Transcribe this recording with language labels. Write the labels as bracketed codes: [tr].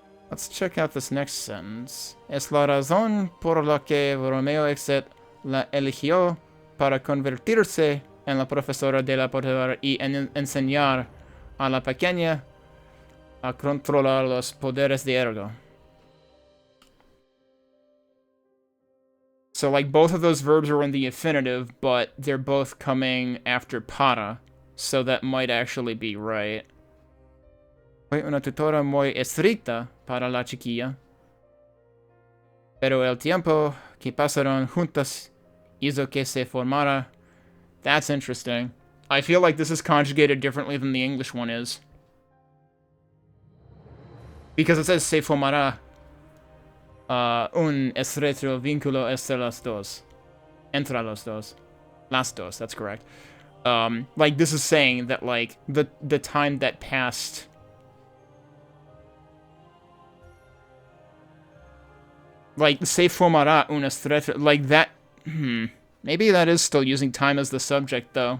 [en] Let's check out this next sentence. [es] Es la razón por la que Romeo Exet la eligió para convertirse en la profesora de la portadora y enseñar a la pequeña a controlar los poderes de Ergo. [en] So, like, both of those verbs are in the infinitive, but they're both coming after para, so that might actually be right. [es] Fue una tutora muy estricta para la chiquilla, pero el tiempo que pasaron juntas hizo que se formara. [en] That's interesting. I feel like this is conjugated differently than the English one is. Because it says [es] se formará un estrecho vínculo entre los dos. Entre los dos. Las dos, [en] that's correct. Like, this is saying that, like, the time that passed... Like, [es] se formará un estrecho... [en] Like, that... Maybe that is still using time as the subject, though.